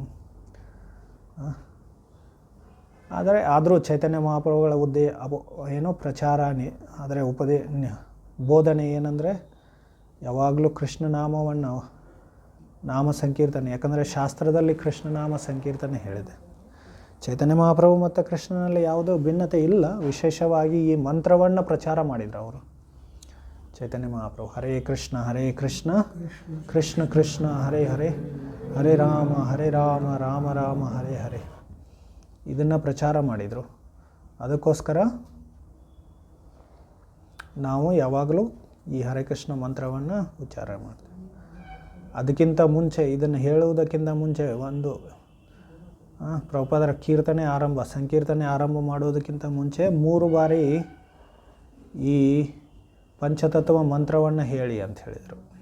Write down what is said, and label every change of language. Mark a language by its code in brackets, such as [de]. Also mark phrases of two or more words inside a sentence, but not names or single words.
[kn] ಆದರೂ ಚೈತನ್ಯ ಮಹಾಪ್ರಭುಗಳ ಏನೋ ಪ್ರಚಾರ, ಆದರೆ ಬೋಧನೆ ಏನಂದರೆ ಯಾವಾಗಲೂ ಕೃಷ್ಣ ನಾಮವನ್ನು, ನಾಮ ಸಂಕೀರ್ತನೆ, ಯಾಕಂದರೆ ಶಾಸ್ತ್ರದಲ್ಲಿ ಕೃಷ್ಣನಾಮ ಸಂಕೀರ್ತನೆ ಹೇಳಿದೆ. ಚೈತನ್ಯ ಮಹಾಪ್ರಭು ಮತ್ತು ಕೃಷ್ಣನಲ್ಲಿ ಯಾವುದೋ ಭಿನ್ನತೆ ಇಲ್ಲ. ವಿಶೇಷವಾಗಿ ಈ ಮಂತ್ರವನ್ನು ಪ್ರಚಾರ ಮಾಡಿದರು ಅವರು, ಚೈತನ್ಯ ಮಹಾಪ್ರಭು. [sa] ಹರೇ ಕೃಷ್ಣ ಕೃಷ್ಣ ಕೃಷ್ಣ ಹರೇ ಹರೇ, ಹರೇ ರಾಮ ರಾಮ ರಾಮ ಹರೇ ಹರೇ, [kn] ಇದನ್ನು ಪ್ರಚಾರ ಮಾಡಿದರು. ಅದಕ್ಕೋಸ್ಕರ ನಾವು ಯಾವಾಗಲೂ ಈ ಹರೇ ಕೃಷ್ಣ ಮಂತ್ರವನ್ನು ಉಚ್ಚಾರ ಮಾಡ್ತೀವಿ. ಅದಕ್ಕಿಂತ ಮುಂಚೆ, ಇದನ್ನು ಹೇಳುವುದಕ್ಕಿಂತ ಮುಂಚೆ ಒಂದು ಪ್ರಭುಪಾದರ ಸಂಕೀರ್ತನೆ ಆರಂಭ ಮಾಡೋದಕ್ಕಿಂತ ಮುಂಚೆ 3 ಬಾರಿ ಈ ಪಂಚತತ್ವ ಮಂತ್ರವನ್ನು ಹೇಳಿ ಅಂತ ಹೇಳಿದರು.